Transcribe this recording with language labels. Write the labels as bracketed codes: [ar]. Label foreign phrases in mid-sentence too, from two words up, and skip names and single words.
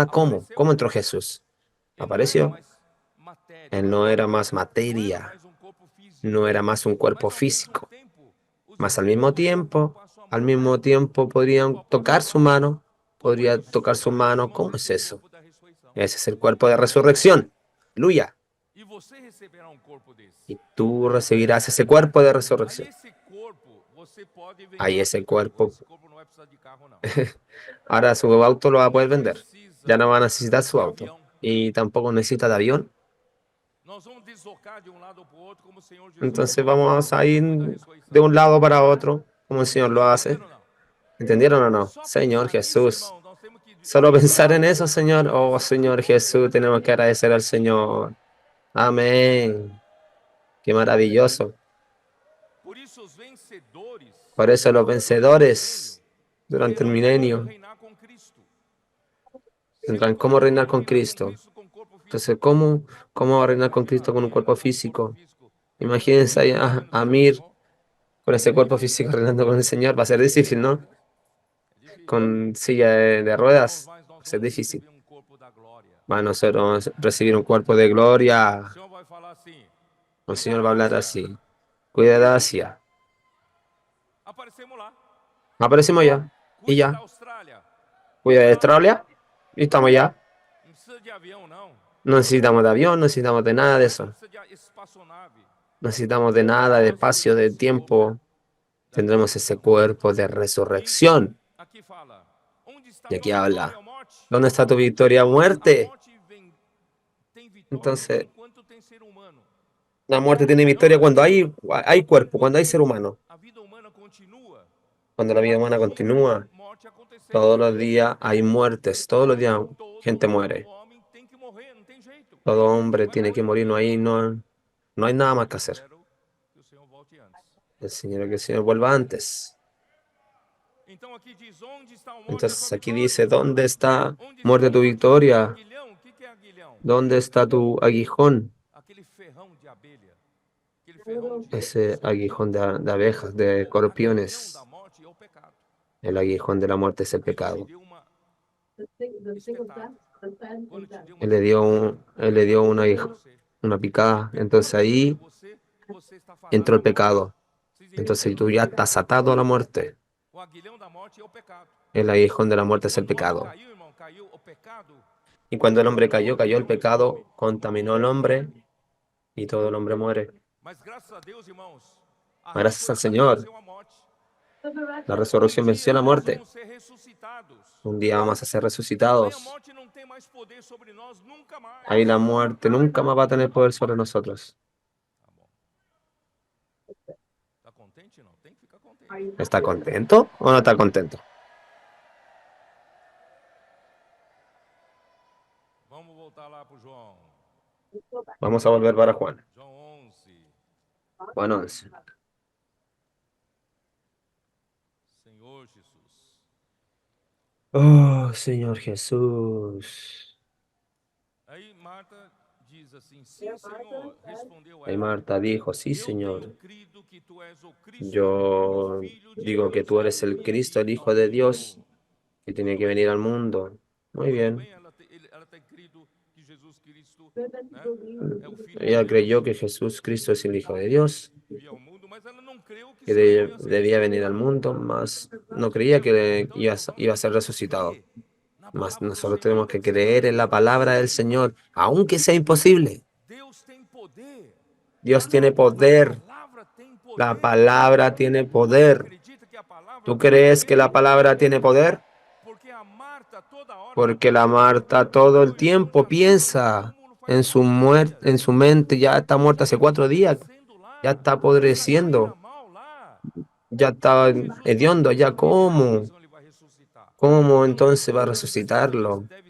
[es] ¿Cómo? ¿Cómo entró Jesús? Apareció. Él no era más materia, no era más un cuerpo físico. Mas al mismo tiempo podrían tocar su mano, podría tocar su mano. ¿Cómo es eso? Ese es el cuerpo de resurrección. Aleluya. [pt] E você receberá um corpo desse. [es] Y tú recibirás ese cuerpo de [pt] Aí [es] resurrección. [pt] esse corpo, você pode [es] Ahí [pt] vender. [es] ese cuerpo. [pt] Esse corpo não vai precisar de carro, não. [es] Ahora su auto lo va a poder vender. Ya no va a necesitar su [pt] De [es] auto. [pt] avião. [es] Y tampoco necesita de avión. [pt] Nós vamos deslocar de um lado para o outro, como o Senhor Jesus [es] Entonces [pt] faz [es] vamos a ir [pt] depois da [es] de [pt] ressurreição. [es] un lado para otro, como el Señor lo hace. [pt] Entenderam ou não? [es] ¿Entendieron o no? [pt] Só [es] Señor [pt] pensar nisso, [es] Jesús. [pt] irmão, nós temos que [es] Solo pensar en [pt] agradecer [es] eso, [pt] ao [es] Señor. [pt] Senhor. [es] Oh, Señor Jesús, tenemos que agradecer al Señor. Amén. Qué maravilloso. [pt] Por isso os vencedores [es] Por eso los vencedores durante el [pt] terão como [es] milenio [pt] reinar com Cristo. [es] tendrán cómo reinar con [pt] Reinar com [es] Cristo. [pt] Cristo com corpo físico. [es] Entonces, ¿cómo va a reinar con Cristo con un cuerpo físico? Imagínense ahí a Mir con ese cuerpo físico reinando con el Señor. Va a ser difícil, ¿no? [pt] É difícil. [es] Con silla de ruedas. Va a ser difícil. [pt] Receber um corpo da glória. [es] Va a nosotros recibir un cuerpo de gloria. [pt] O Senhor vai falar assim: [es] El Señor va a hablar así. Cuida de Asia. [pt] aparecemos lá. [es] Aparecimos ya. Y [pt] Cuida da [es] ya. [pt] Austrália. [es] Cuida de Australia. Y estamos ya. [pt] Não precisa de avião, não. [es] No necesitamos de avión, no necesitamos de nada de [pt] Não [es] eso. [pt] precisa de espaçonave. [es] No necesitamos de nada, de espacio, de tiempo. Tendremos ese cuerpo de resurrección. [pt] Aqui fala: onde está [es] Y aquí [pt] tua [es] habla. [pt] vitória, morte? [es] ¿Dónde está tu victoria, [pt] A [es] muerte? [pt] morte tem vitória [es] Entonces, [pt] enquanto tem ser humano. [es] la muerte tiene victoria cuando hay cuerpo, cuando hay ser humano. [pt] A vida humana continua. [es] Cuando la vida humana continúa, [pt] Morte acontecendo. [es] todos los días hay muertes, todos los días gente muere. [pt] Homem tem que morrer, não tem jeito. [es] Todo hombre tiene que morir, no hay nada más que hacer. [pt] Espero que o Senhor volte antes. [es] El Señor, que el Señor vuelva antes. [pt] Então aqui diz: onde está o morte? [es] Entonces aquí dice, ¿dónde está muerte tu victoria? [pt] Aguilhão, o que que é aguilhão? [es] ¿Dónde está tu aguijón? [pt] Aquele ferrão de abelha. Aquele ferrão de [es] Ese aguijón de abejas, de [pt] aguilhão [es] escorpiones. [pt] da morte é o pecado. [es] El aguijón de la muerte es el [pt] Ele te [es] pecado. [pt] deu uma espetada. Quando te deu uma [es] Él le dio una picada. Entonces ahí [pt] você está [es] entró el [pt] fadado. [es] pecado. [pt] Vocês entenderam? [es] Entonces tú ya estás atado a la muerte. [pt] O aguilhão da morte é o pecado. [es] El aguijón de la muerte es el [pt] Quando o homem [es] pecado. [pt] caiu, irmão, caiu o pecado. [es] Y cuando el hombre cayó el pecado contaminó al hombre y todo el hombre muere. [pt] Mas graças a Deus, irmãos, a [es] Gracias al [pt] ressurreição [es] Señor, [pt] venceu a morte. [es] la resurrección venció la [pt] Nós [es] muerte. [pt] vamos ser ressuscitados. [es] Un día vamos a ser [pt] Aí a [es] resucitados. [pt] morte não tem mais poder sobre nós nunca mais. [es] Ahí la muerte nunca más va a tener poder sobre nosotros. [pt] Tá bom. Tá contente? Não, tem que ficar contente. [es] ¿Está contento o no está contento? [pt] Vamos voltar lá pro João. [es] Vamos a volver para Juan. [pt] João 11. [es] Juan 11. [pt] Senhor Jesus. [es] Oh, Señor Jesús. [pt] Aí Marta diz assim: sim, Senhor, respondeu [es] Y [pt] ela. [es] Marta dijo, sí, [pt] Eu [es] Señor. [pt] tenho crido que tu és o Cristo, [es] Yo [pt] o Filho de [es] digo que [pt] Deus [es] tú eres el Cristo, el Hijo de Dios, que tiene que venir al mundo. Muy [pt] Tudo [es] bien. [pt] bem, ela tem crido que Jesus Cristo, né, é o Filho de [es] Ella [pt] Deus, [es] creyó que Jesús Cristo es el Hijo de Dios, [pt] veio ao mundo, mas ela não creu que [es] que [pt] seu irmão ia ser [es] debía venir al mundo, mas no creía que iba a ser resucitado. [pt] na [es] Mas [pt] palavra do [es] nosotros [pt] Senhor. [es] tenemos que creer en la palabra del Señor, aunque sea imposible. [pt] Deus tem poder. [es] Dios tiene [pt] A [es] poder. [pt] palavra tem poder. [es] La palabra tiene poder. [pt] Acredita que a palavra [es] ¿Tú [pt] tem [es] crees que [pt] poder? [es] la palabra tiene poder? [pt] Porque a Marta toda hora [es] Porque la Marta todo el tiempo piensa en su muerte, en su mente, ya está muerta hace 4 días, ya está apodreciendo, ya está hediondo, ya ¿cómo entonces va a resucitarlo?